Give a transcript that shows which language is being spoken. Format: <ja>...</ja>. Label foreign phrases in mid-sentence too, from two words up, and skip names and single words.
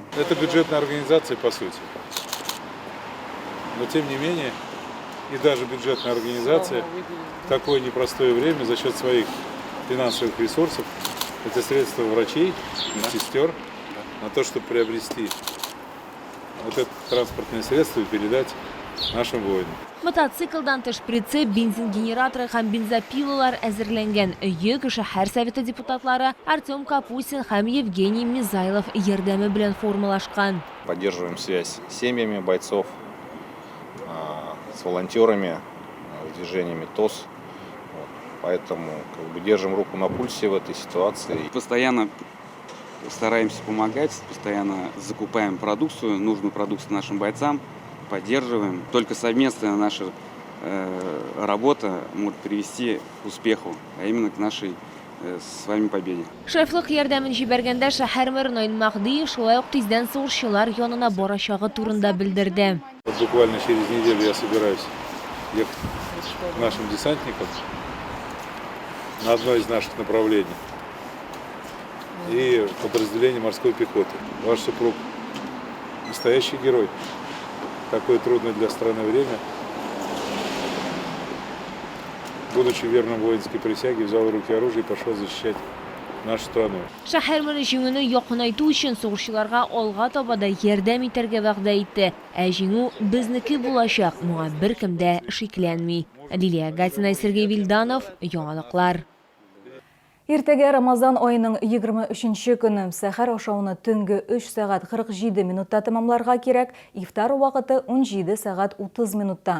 <ru>Это бюджетная организация, по сути. Но тем не менее, и даже бюджетная организация в такое непростое время за счет своих финансовых ресурсов, это средства врачей, медсестер, на то, чтобы приобрести вот это транспортное средство и передать нашим воинам.</ru> <tt>Мотоциклдан тыш шприцы, бензин генераторы һәм бензопилалар әзерләнгән. Өйе шәһәр советы депутатлары Артем Капусин һәм Евгений Мизайлов ярдәме белән формалашкан.</tt> <ru>Поддерживаем связь с семьями бойцов, с волонтерами, с движениями ТОС. Поэтому держим руку на пульсе в этой ситуации. Постоянно стараемся помогать, постоянно закупаем продукцию, нужную продукцию нашим бойцам, поддерживаем. Только совместная наша работа может привести к успеху, а именно к нашей с вами победе.</ru> <tt>Шефлык ярдәмен җибәргәндә шәһәр мэры Наил Махдиев шулай ук тиздән сугышчылар янына барачагы турында белдерде.</tt> <ru>Буквально через неделю я собираюсь ехать к нашим десантникам на одно из наших направлений и подразделение морской пехоты. Ваш супруг настоящий герой. Такое трудное для страны время. Будучи верным воинской присяге, взял в руки оружие и пошел защищать нашу страну.</ru> <tt>Шәһәр мэры җиңүне якынайту өчен сугышчыларга алга таба да ярдәм итәргә вәгъдә итте. Җиңү безнеке булачак, моңа беркем дә шикләнми. Лилия Гатина, Сергей Вильданов, Яңалыклар. Иртәгә Рамазан айының 23-нче көне сәхәр ашауны төнге 3 сәгать 47 минутта тәмамларга кирәк, ифтар вакыты 17 сәгать 30 минутта.</tt>